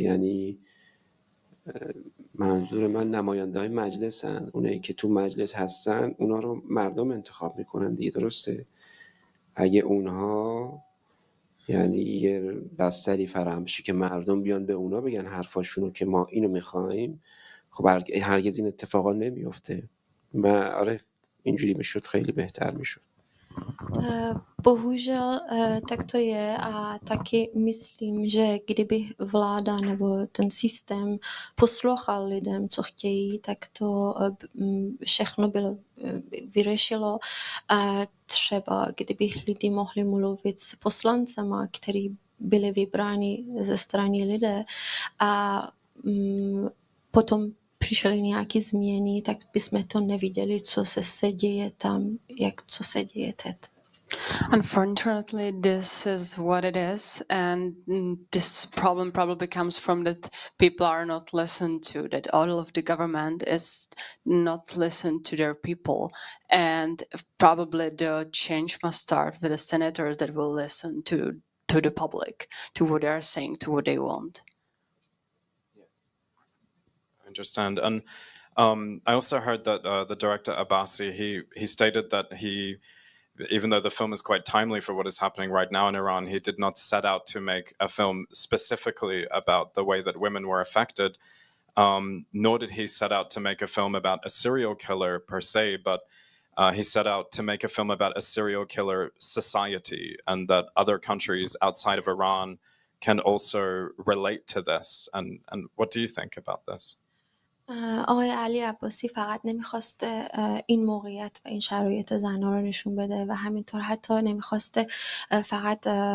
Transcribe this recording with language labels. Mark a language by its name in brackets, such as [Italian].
[Persian] یعنی منظور من نماینده های مجلسن، اونایی که تو مجلس هستن اونا رو مردم انتخاب میکنن دیگه، درسته؟ اگه اونها یعنی یه بستری فراهم شه که مردم بیان به اونا بگن حرفاشونو که ما اینو میخوایم، خب هرگز این اتفاقا نمیفته. آره اینجوری میشد خیلی بهتر میشد. [Czech] Bohužel tak to je a taky myslím, že kdyby vláda nebo ten systém poslouchal lidem, co chtějí, tak to všechno bylo vyřešilo. Třeba kdyby lidi mohli mluvit s poslancema, který byli vybráni ze strany lidé a potom přišly nějaké změny, tak bychom to neviděli, co se děje tam, co se děje teď. [English] Unfortunately, this is what it is, and this problem probably comes from that people are not listened to, that all of the government is not listened to their people, and probably the change must start with the senators that will listen to the public, to what they are saying, to what they want. I understand. And I also heard that the director Abbasi, he stated that even though the film is quite timely for what is happening right now in Iran, he did not set out to make a film specifically about the way that women were affected, nor did he set out to make a film about a serial killer per se, but he set out to make a film about a serial killer society, and that other countries outside of Iran can also relate to this. And what do you think about this? [Persian] آقای علی عباسی فقط نمیخواسته این موقعیت و این شرایط زنها رو نشون بده و همینطور حتی نمیخواسته فقط